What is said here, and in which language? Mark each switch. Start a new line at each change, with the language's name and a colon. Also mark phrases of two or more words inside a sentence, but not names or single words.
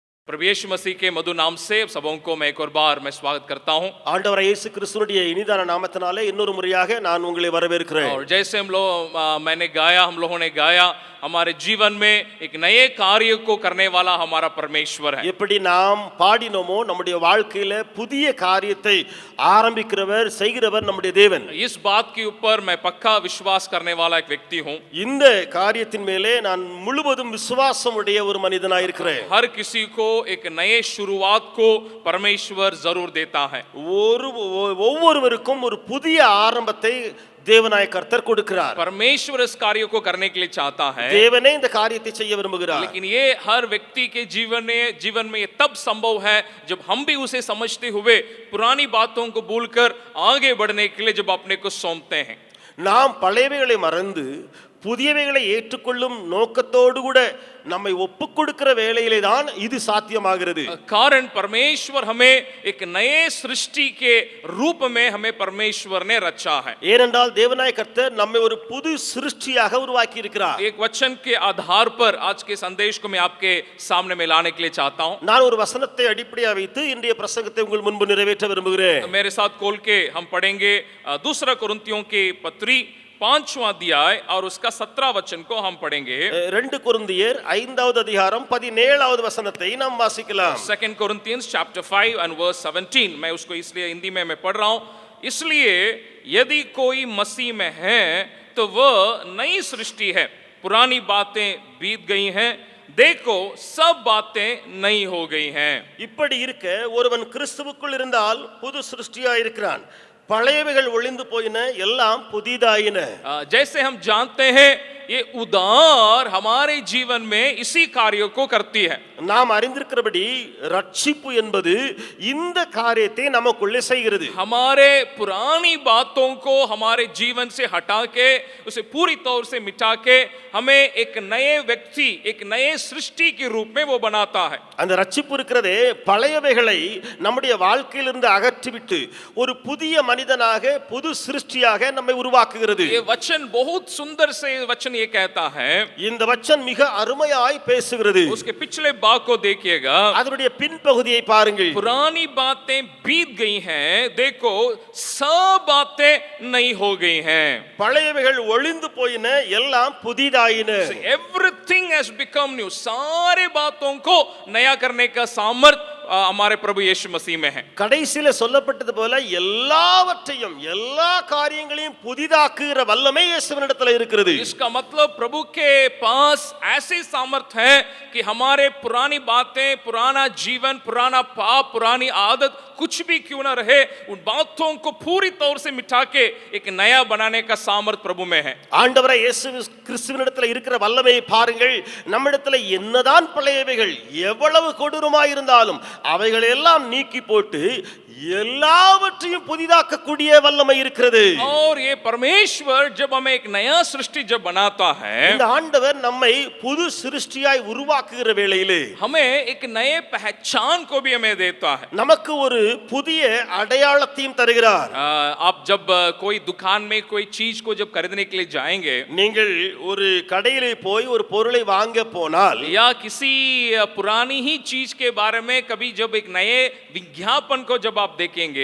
Hindi: प्रभु यीशु मसीह के मधुर नाम से सबों को मैं एक और बार मैं स्वागत करता हूं।
Tamil: ஆண்டவர் இயேசு கிறிஸ்துவினுடைய இனிதான நாமத்தினாலே இன்னொரு முறையாக நான் உங்களை வரவேற்கிறேன்.
Hindi: और जैसे मैंने गाया, हम लोगों ने गाया, हमारे जीवन में एक नए कार्य को करने वाला हमारा परमेश्वर है।
Tamil: எப்படி நாம் பாடினோமோ நம்முடைய வாழ்க்கையில புதிய காரியத்தை ஆரம்பிக்கிறவர் செய்கிறவர் நம்முடைய தேவன்.
Hindi: इस बात के ऊपर मैं पक्का विश्वास करने वाला एक व्यक्ति हूं।
Tamil: இந்த காரியத்தின் மேலே நான் முழுவதும் விசுவாசம் உடைய ஒரு மனிதனாய் இருக்கிறேன்.
Hindi: हर किसी को एक नए शुरुआत को परमेश्वर जरूर देता है।
Tamil: ஒவ்வொருவருக்கும் ஒரு புதிய ஆரம்பத்தை தேவனாய கர்த்தர் கொடுக்கிறார்.
Hindi: परमेश्वर इस कार्य को करने के लिए चाहता है।
Tamil: தேவனே இந்த காரியத்தை செய்ய விரும்புகிறார்.
Hindi: लेकिन ये हर व्यक्ति के जीवन में ये तब संभव है जब हम भी उसे समझते हुए पुरानी बातों को भूलकर आगे बढ़ने के लिए जब अपने को सौंपते हैं।
Tamil: நாம் பழையவைகளை மறந்து புதியவைகளை ஏற்றுக்கொள்ளும் நோக்கத்தோடு கூட நம்மை ஒப்புக் கொடுக்கிற வேளையிலே தான் இது சாத்தியமாகிறது.
Hindi: कारण परमेश्वर हमें एक नए सृष्टि के रूप में हमें परमेश्वर ने रचा है।
Tamil: ஏனென்றால் தேவனாய கர்த்தர் நம்மை ஒரு புது சிருஷ்டியாக உருவாக்கி இருக்கிறார்.
Hindi: एक वचन के आधार पर आज के संदेश को मैं आपके सामने में लाने के लिए चाहता हूं।
Tamil: நான் ஒரு वचनத்தை அடிப்படையாக வைத்து இன்றைய பிரசங்கத்தை உங்கள் முன்பு நிறைவேற்ற விரும்புகிறேன்.
Hindi: मेरे साथ खोल के हम पढ़ेंगे दूसरा कुरिन्थियों की पत्री 5वां अध्याय और उसका 17 वचन को हम पढ़ेंगे।
Tamil: 2 கொரிந்தியர் 5வது அதிகாரம் 17வது வசனத்தை நாம் வாசிக்கலாம்.
English: 2 Corinthians chapter 5 and verse 17,
Hindi: मैं उसको इसलिए हिंदी में मैं पढ़ रहा हूं। इसलिए यदि कोई मसीह में है तो वह नई सृष्टि है, पुरानी बातें बीत गई हैं, देखो सब बातें नई हो गई हैं।
Tamil: இப்படி இருக்க ஒருவன் கிறிஸ்துவுக்குள் இருந்தால் புது சிருஷ்டியாய் இருக்கிறான், பழையவைகள் ஒளிந்து போயின, எல்லாம் புதிதாயின.
Hindi: जैसे हम जानते हैं ये उद्धार हमारे जीवन में इसी कार्य को करती है।
Tamil: நாம் அறிந்திருக்கிறபடி ரட்சிப்பு என்பது இந்த காரியத்தை நமக்குள்ளே செய்கிறது.
Hindi: हमारे पुरानी बातों को हमारे जीवन से हटा के उसे पूरी तौर से मिटा के हमें एक नए व्यक्ति, एक नए सृष्टि के रूप में वो बनाता है।
Tamil: அந்த ரட்சிப்பு இருக்கிறதே பழையவைகளை நம்முடைய வாழ்க்கையிலிருந்து அகற்றிவிட்டு ஒரு புதிய மனிதனாக புது சிருஷ்டியாக நம்மை உருவாக்குகிறது.
Hindi: ये वचन बहुत सुंदर से वचन ये कहता है।
Tamil: இந்த வசனம் மிக அருமையாய் பேசுகிறது.
Hindi: उसके पिछले भाग को देखिएगा,
Tamil: அதனுடைய பின்பகுதியை பாருங்கள்.
Hindi: पुरानी बातें बीत गई हैं, देखो सब बातें नई हो गई हैं।
Tamil: பழையவைகள் ஒளிந்து போயின, எல்லாம் புதிதாயின.
English: everything has become new,
Hindi: सारे बातों को नया करने का सामर्थ हमारे प्रभु यीशु मसीह में है।
Tamil: கடைசில சொல்லப்பட்டது போல எல்லாவற்றையும் எல்லா காரியங்களையும் புதிதாக்குகிற வல்லமை இயேசுவினிடத்தில் இருக்கிறது.
Hindi: इसका मतलब प्रभु के पास ऐसी सामर्थ है कि हमारे पुरानी बातें, पुराना जीवन, पुराना पाप, पुरानी आदत कुछ भी क्यों ना रहे, उन बातों को पूरी तौर से मिटा के एक नया बनाने का सामर्थ प्रभु में है।
Tamil: ஆண்டவரே இயேசு கிறிஸ்துவினிடத்தில் இருக்கிற வல்லமையை பாருங்கள். நம்மிடத்தில் என்னதான் பழையவைகள் எவ்வளவு கொடூரமாய் இருந்தாலும் அவைகள் எல்லாம் நீக்கி போட்டு எல்லாவற்றையும் புதிதாக்கக்கூடிய வல்லமை இருக்கிறது.
Hindi: और ये परमेश्वर जब हमें एक नया सृष्टि जब बनाता है,
Tamil: இந்த ஆண்டவர் நம்மை புது சிருஷ்டியாய் உருவாக்குகிற வேளையிலே
Hindi: हमें एक नए पहचान को भी हमें देता है।
Tamil: நமக்கு ஒரு புதிய அடையாளத்தையும் தருகிறார்.
Hindi: आप जब कोई दुकान में कोई चीज को जब खरीदने के लिए जाएंगे,
Tamil: நீங்கள் ஒரு கடையிலே போய் ஒரு பொருளை வாங்க போனால்
Hindi: या किसी पुरानी ही चीज के बारे में कभी जब एक नए विज्ञापन को जब आप देखेंगे,